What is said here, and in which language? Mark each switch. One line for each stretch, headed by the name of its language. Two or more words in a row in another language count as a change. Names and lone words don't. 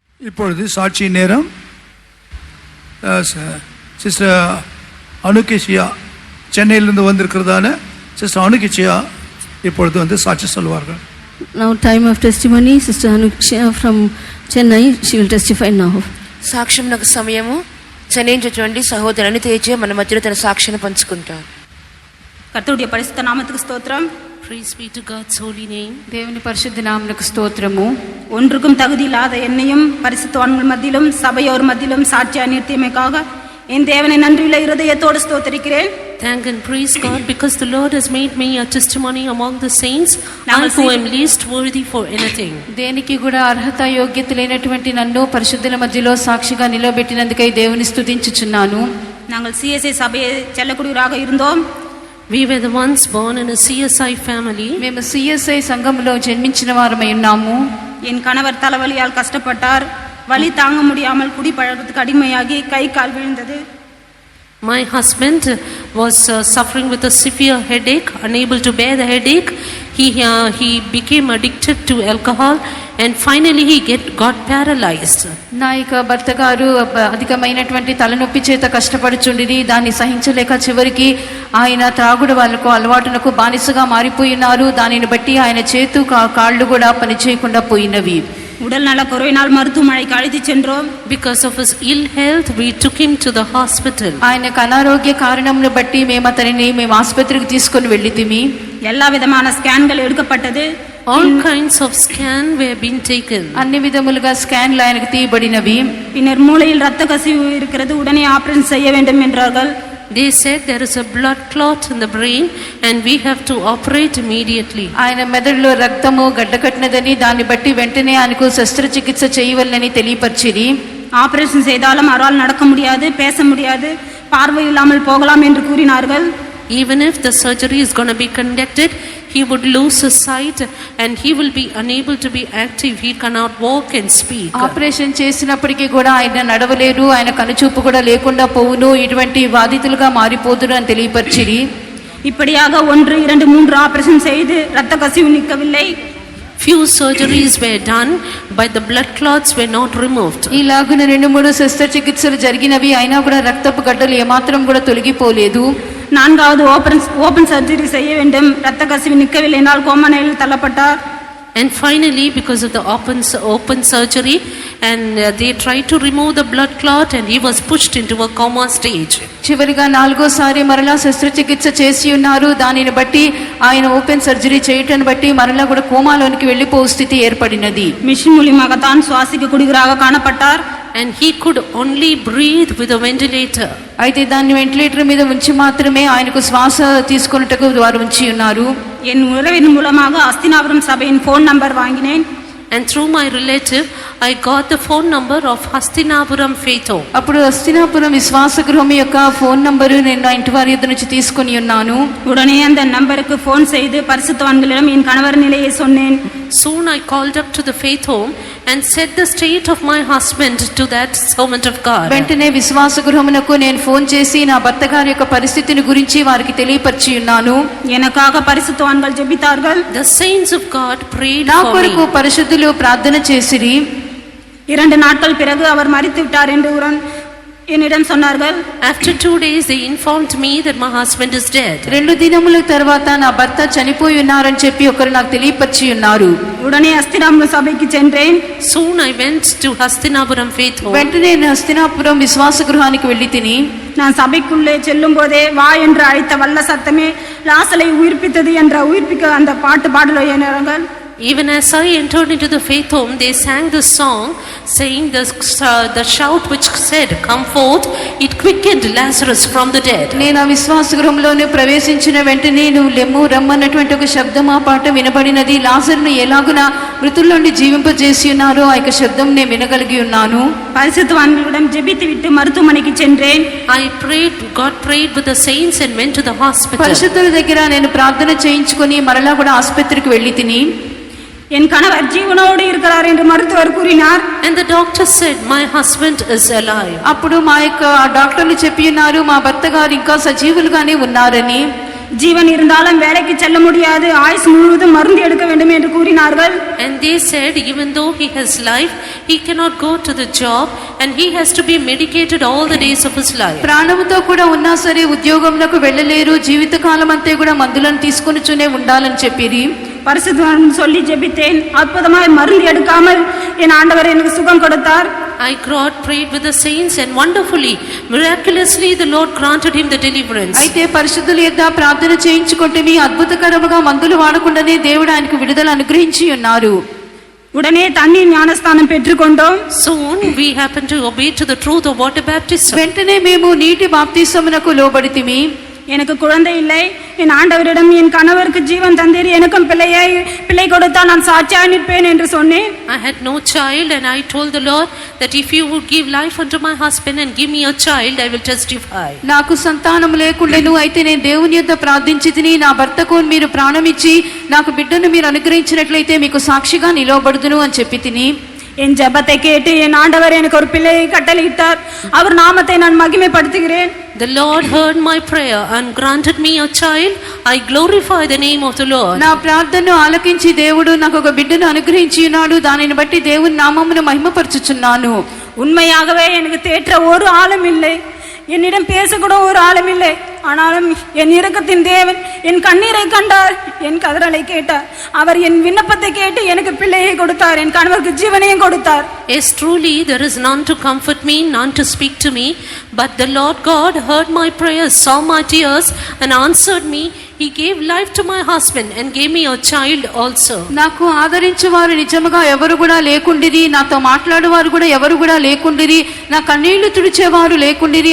Tamil: இப்பொழுது சாட்சி நேரம். சிஸ்டர் அனுகேஷியா சென்னையிலிருந்து வந்திருக்கிறதான சிஸ்டர் அனுகேஷியா இப்பொழுது வந்து சாட்சி சொல்வார்கள்.
English: Now time of testimony, Sister Anuksha from Chennai, she will testify now.
Telugu: సాక్ష్యమునకు సమయము. చెన్నై నుండి సహోదరి అనితేజ మన మధ్యలో తన సాక్ష్యాన్ని పంచుకుంటారు. కర్తరుడి పరిశుద్ధ నామమునకు స్తోత్రం. Praise be to God's holy name. దేవుని పరిశుద్ధ నామమునకు స్తోత్రము.
Tamil: ஒன்றுக்கும் தகுதி இல்லாத என்னையும் பரிசுத்தவான்கள் மத்தியிலும் சபையோர் மத்தியிலும் சாட்சியா நிறுத்தியமைக்காக என் தேவனை நன்றியுள்ள இருதயத்தோடு ஸ்தோத்திரிக்கிறேன்.
English: Thank and praise God because the Lord has made me a testimony among the saints, I who am least worthy for anything.
Telugu: దేనికి కూడా అర్హత యోగ్యత లేనటువంటి నన్ను పరిశుద్ధుల మధ్యలో సాక్షిగా నిలబెట్టినందుకై దేవుని స్తుతించుచున్నాను.
Tamil: நாங்கள் சிஎஸ்ஐ சபையை செல்லக்கூடியவராக இருந்தோம்.
English: We were the ones born in a CSI family.
Telugu: మేము సిఎస్ఐ సంఘంలో జన్మించిన వారమై ఉన్నాము.
Tamil: என் கணவர் தலைவலியால் கஷ்டப்பட்டார். வலி தாங்க முடியாமல் குடிப்பழக்கத்துக்கு அடிமையாகி கை கால் விழுந்தது.
English: My husband was suffering with a severe headache, unable to bear the headache. He became addicted to alcohol and finally he got paralyzed.
Telugu: నా యొక్క భర్త గారు అధికమైనటువంటి తలనొప్పి చేత కష్టపడుచుండిని. దాన్ని సహించలేక చివరికి ఆయన త్రాగుడు వాళ్ళకు అలవాటునకు బానిసగా మారిపోయినారు. దానిని బట్టి ఆయన చేతు కాళ్ళు కూడా పనిచేయకుండా పోయినవి.
Tamil: உடல் நல குறைவினால் மருத்துவமனைக்கு அழைத்து சென்றோம்.
English: Because of his ill health we took him to the hospital.
Telugu: ఆయనకు అనారోగ్య కారణమును బట్టి మేము ఆసుపత్రికి తీసుకొని వెళ్ళితిమి.
Tamil: எல்லா விதமான ஸ்கேன்கள் எடுக்கப்பட்டது.
English: All kinds of scan were being taken.
Telugu: అన్ని విధములుగా స్కాన్లు ఆయనకు తీయబడినవి.
Tamil: பின்னர் மூளையில் இரத்த கசிவு இருக்கிறது, உடனே ஆபரேஷன் செய்ய வேண்டும் என்றார்கள்.
English: They said there is a blood clot in the brain and we have to operate immediately.
Telugu: ఆయన మెదడులో రక్తము గడ్డకట్టినదని దాన్ని బట్టి వెంటనే ఆయనకు శస్త్రచికిత్స చేయవలనని తెలియపరిచిరి.
Tamil: ஆபரேஷன் செய்தாலும் அவரால் நடக்க முடியாது, பேச முடியாது, பார்வை இல்லாமல் போகலாம் என்று கூறினார்கள்.
English: Even if the surgery is going to be conducted, he would lose his sight and he will be unable to be active. He cannot walk and speak.
Telugu: ఆపరేషన్ చేసినప్పటికీ కూడా ఆయన నడవలేరు, ఆయన కనుచూపు కూడా లేకుండా పోవును, ఇటువంటి బాధితులుగా మారిపోదురు అని తెలియపరిచిరి.
Tamil: இப்படியாக 1, 2, 3 ஆபரேஷன் செய்து இரத்த கசிவு நிற்கவில்லை.
English: Few surgeries were done but the blood clots were not removed.
Telugu: ఇలాగున 2-3 శస్త్రచికిత్సలు జరిగినవి, అయినా కూడా రక్తపు గడ్డలు ఏమాత్రం కూడా తొలగిపోలేదు.
Tamil: 4வது
English: open surgery
Tamil: செய்ய வேண்டும். இரத்த கசிவு நிற்கவில்லை என்றால் கோமா நிலையில் தள்ளப்பட்டார்.
English: And finally because of the open surgery and they tried to remove the blood clot and he was pushed into a coma stage.
Telugu: చివరిగా 4వసారి మరలా శస్త్రచికిత్స చేసి ఉన్నారు. దానిని బట్టి ఆయన
English: open surgery
Telugu: చేయటాన్ని బట్టి మరలా కూడా కోమాలోనికి వెళ్ళిపో స్థితి ఏర్పడినది.
Tamil: మిషన్ మూలமாக தான் சுவாசிக்க கூடியவராக காணப்பட்டார்.
English: And he could only breathe with a ventilator.
Telugu: అయితే దాన్ని వెంటిలేటర్ మీద ఉంచి మాత్రమే ఆయనకు శ్వాస తీసుకొనుటకు వారు ఉంచి ఉన్నారు.
Tamil: என் உறவின் மூலமாக அஸ்தினாபுரம் சபையின்
English: phone number
Tamil: வாங்கினேன்.
English: And through my relative I got the phone number of Hastinapuram Faith Home.
Telugu: అప్పుడు హస్తినాపురం విశ్వాస గృహం యొక్క
English: phone number
Telugu: నేను నా ఇంటి వారి యొద్ద నుంచి తీసుకొని ఉన్నాను.
Tamil: உடனே அந்த நம்பருக்கு ஃபோன் செய்து பரிசுத்தவான்களிடம் என் கணவர் நிலையை சொன்னேன்.
English: Soon I called up to the Faith Home and said the state of my husband to that servant of God.
Telugu: వెంటనే విశ్వాస గృహమునకు నేను ఫోన్ చేసి నా భర్త గారి యొక్క పరిస్థితిని గురించి వారికి తెలియపరిచి ఉన్నాను.
Tamil: எனக்காக பரிசுத்தவான்கள் ஜெபித்தார்கள்.
English: The saints of God prayed
Telugu: నా
English: for
Telugu: కొరకు
English: me.
Telugu: పరిశుద్ధులు ప్రార్థన చేసిరి.
Tamil: 2 நாட்கள் பிறகு அவர் மரித்து விட்டார் என்று என்னிடம் சொன்னார்கள்.
English: After 2 days they informed me that my husband is dead.
Telugu: 2 దినముల తర్వాత నా భర్త చనిపోయి ఉన్నారని చెప్పి ఒకరు నాకు తెలియపరిచి ఉన్నారు.
Tamil: உடனே அஸ்தினாபுரம் சபைக்கு சென்றேன்.
English: Soon I went to Hastinapuram Faith Home.
Telugu: వెంటనే నేను హస్తినాపురం విశ్వాస గృహానికి వెళ్ళి తిని
Tamil: நான் சபைக்குள்ளே செல்லும் போதே வா என்று அழைத்த வல்ல சத்தமே லாசரை உயிர்ப்பித்தது என்ற உயிர்ப்பிக்க அந்த பாட்டு பாடலோயினார்கள்.
English: Even as I entered into the Faith Home, they sang this song, saying the shout which said, "Come forth, it quickened Lazarus from the dead."
Telugu: నేను ఆ విశ్వాస గృహంలోనే ప్రవేశించిన వెంటనే నువ్వు లెమ్ము రమ్మన్నటువంటి ఒక శబ్దం ఆ పాట వినబడినది. లాజరును ఎలాగున మృతుల్లో నుండి జీవింపజేసి ఉన్నారో ఆ యొక్క శబ్దం నేను వినగలిగి ఉన్నాను.
Tamil: பரிசுத்தவான்களிடம் ஜெபித்து விட்டு மருத்துவமனைக்கு சென்றேன்.
English: God prayed with the saints and went to the hospital.
Telugu: పరిశుద్ధుల దగ్గర నేను ప్రార్థన చేయించుకొని మరలా కూడా ఆసుపత్రికి వెళ్ళి తిని
Tamil: என் கணவர் ஜீவனோடு இருக்கிறார் என்று மருத்துவர் கூறினார்.
English: And the doctor said my husband is alive.
Telugu: అప్పుడు మా యొక్క డాక్టర్లు చెప్పి ఉన్నారు మా భర్త గారు ఇంకా సజీవులుగానే ఉన్నారని.
Tamil: ஜீவன் இருந்தாலும் வேலைக்கு செல்ல முடியாது, ஆயுசு முழுவதும் மருந்து எடுக்க வேண்டும் என்று கூறினார்கள்.
English: And they said, even though he has life, he cannot go to the job and he has to be medicated all the days of his life.
Telugu: ప్రాణముతో కూడా ఉన్నా సరే ఉద్యోగంలోకి వెళ్ళలేరు, జీవితకాలం అంతా కూడా మందులను తీసుకొనిచునే ఉండాలని చెప్పిరి.
Tamil: பரிசுத்தவான் சொல்லி ஜெபித்தேன். அற்புதமாய் மருந்து எடுக்காமல் என் ஆண்டவர் எனக்கு சுகம் கொடுத்தார்.
English: I God prayed with the saints and wonderfully, miraculously the Lord granted him the deliverance.
Telugu: అయితే పరిశుద్ధుల యొద్ద ప్రార్థన చేయించుకుంటే మీ అద్భుతకరముగా మందులు వాడకుండానే దేవుడు ఆయనకు విడుదల అనుగ్రహించి ఉన్నారు.
Tamil: உடனே தண்ணீர் ஞானஸ்தானம் பெற்றுக்கொண்டோம்.
English: Soon we happened to obey to the truth of water baptism.
Telugu: వెంటనే మేము నీటి బాప్తిసమునకు లోబడితిమి.
Tamil: எனக்கு குழந்தை இல்லை, என் ஆண்டவரிடம் என் கணவருக்கு ஜீவன் தந்தீர், எனக்கும் பிள்ளை கொடுத்தால் நான் சாட்சியாக நிற்பேன் என்று சொன்னேன்.
English: I had no child and I told the Lord that if you would give life unto my husband and give me a child, I will testify.
Telugu: నాకు సంతానం లేకుండెను, అయితే నేను దేవుని యొద్ద ప్రార్థించితిని, నా భర్తకు మీరు ప్రాణమిచ్చి నాకు బిడ్డను మీరు అనుగ్రహించినట్లయితే మీకు సాక్షిగా నిలవబడుదును అని చెప్పి తిని.
Tamil: என் ஜெபத்தை கேட்டு என் ஆண்டவர் எனக்கு ஒரு பிள்ளையை கட்டளையிட்டார். அவர் நாமத்தை நான் மகிமைப்படுத்துகிறேன்.
English: The Lord heard my prayer and granted me a child. I glorify the name of the Lord.
Telugu: నా ప్రార్థనను ఆలకించి దేవుడు నాకు ఒక బిడ్డను అనుగ్రహించి ఉన్నాడు, దానిని బట్టి దేవుని నామమును మహిమపరచుచున్నాను.
Tamil: உண்மையாகவே எனக்கு தேற்ற ஒரு ஆளும் இல்லை, என்னிடம் பேசக்கூட ஒரு ஆளும் இல்லை. ஆனாலும் என் இரக்கத்தின் தேவன் என் கண்ணீரை கண்டார், என் கதறலை கேட்டார். அவர் என் விண்ணப்பத்தை கேட்டு எனக்கு பிள்ளையை கொடுத்தார், என் கணவருக்கு ஜீவனையும் கொடுத்தார்.
English: Yes, truly there is none to comfort me, none to speak to me, but the Lord God heard my prayers, saw my tears and answered me. He gave life to my husband and gave me a child also.
Telugu: నాకు ఆదరించేవారు నిజముగా ఎవరు కూడా లేకుండిరి, నాతో మాట్లాడేవారు కూడా ఎవరు కూడా లేకుండిరి, నా కన్నీళ్లు తుడిచేవారు లేకుండిరి.